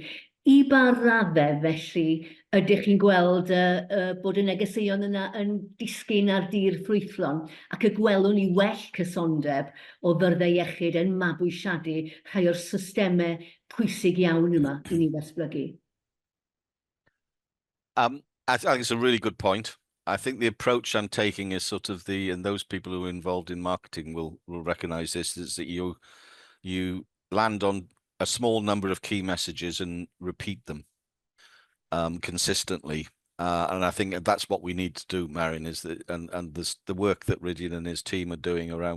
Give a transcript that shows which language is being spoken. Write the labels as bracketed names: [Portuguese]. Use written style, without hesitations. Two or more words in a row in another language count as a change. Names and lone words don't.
[Welsh] I ba raddau felly ydych chi'n gweld bod y negeseuon yna yn disgyn ar dir ffrwythlon ac y gwelwn ni well cysondeb o fyrddau iechyd yn mabwysiadu rhai o'r systemau pwysig iawn yma i ni ddatblygu? [English] I think it's a really good point. I think the approach I'm taking is sort of and those people who are involved in marketing will recognize this, is that you land on a small number of key messages and repeat them consistently. And I think that's what we need to do, Marion, is that, and the work that Rydian and his team are doing around